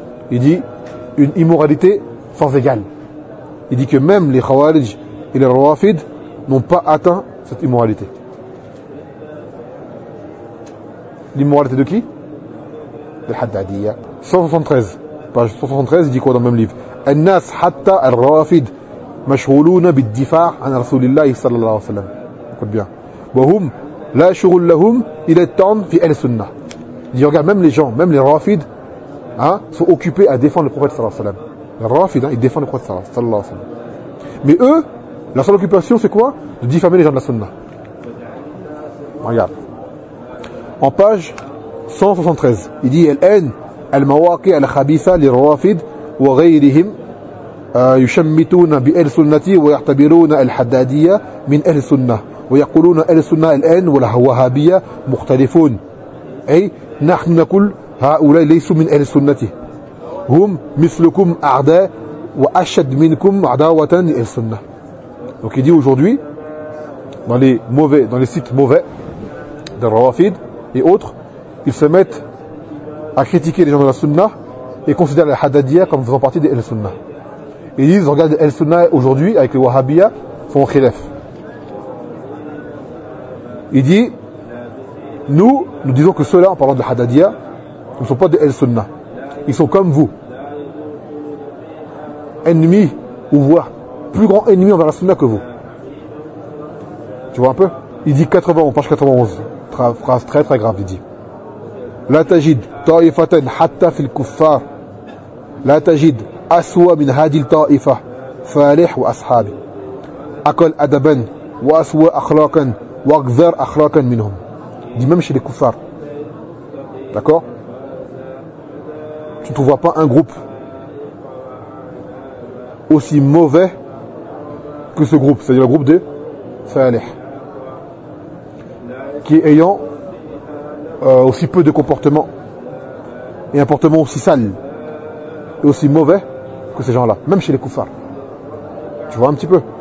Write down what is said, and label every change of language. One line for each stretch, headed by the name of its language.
French: Il dit une immoralité sans égale. Il dit que même les khawarij et les rawafid n'ont pas atteint cette immoralité. L'immoralité de qui ? De Haddadiyya. 173. Page 173, il dit quoi dans le même livre ?
Arabic: Al nas hatta al rawafid. مشغولون بالدفاع عن رسول الله صلى الله عليه وسلم.
French: Écoute bien.
Arabic: وهم لا شغل لهم إلى التعن في أهل السنة.
French: Il dit, regarde, même les gens, même les rafides, hein, sont occupés à défendre le prophète
Arabic: صلى الله عليه وسلم.
French: Les rafides, hein, ils défendent le prophète
Arabic: صلى الله عليه وسلم.
French: Mais eux, la seule occupation, c'est quoi ? De diffamer les gens de la sunna. Regarde. En page 173, il dit,
Arabic: الآن المواقع الخبيثة للرافد وغيرهم يشمتون بأهل السنة ويعتبرون الحدادية من أهل السنة ويقولون أهل السنة الآن والوهابية مختلفون أي نحن نقول هؤلاء ليسوا من أهل السنة هم مثلكم أعداء وأشد منكم عداوة لأهل السنة.
French: Donc il dit aujourd'hui dans les mauvais, dans les sites mauvais de Rawafid et autres, ils se mettent à critiquer les gens de la Sunna et considèrent la Hadadiya comme faisant partie des Ahl Sunna. Ils disent, regarde, El Sunna aujourd'hui, avec les Wahhabiya, font khilaf. Il dit, nous disons que ceux-là, en parlant de Hadadiyya, ne sont pas des El Sunna. Ils sont comme vous. Ennemis, ou voire plus grand ennemi envers la Sunna que vous. Tu vois un peu ? Il dit 80, page 91. Phrase très très grave, il dit.
Arabic: La tajid, ta'ifatan hatta fil kuffar. La tajid. أسوأ من هذه الطائفة فالح وأصحابه أقل أدبا وأسوأ أخلاقا وأكثر أخلاقا منهم دي
French: même chez les
Arabic: kuffar.
French: D'accord, tu ne vois pas un groupe aussi mauvais que ce groupe, c'est-à-dire le groupe de فالح, qui est ayant aussi peu de comportement et un comportement aussi sale et aussi mauvais que ces gens-là, même chez les koufars. Tu vois un petit peu.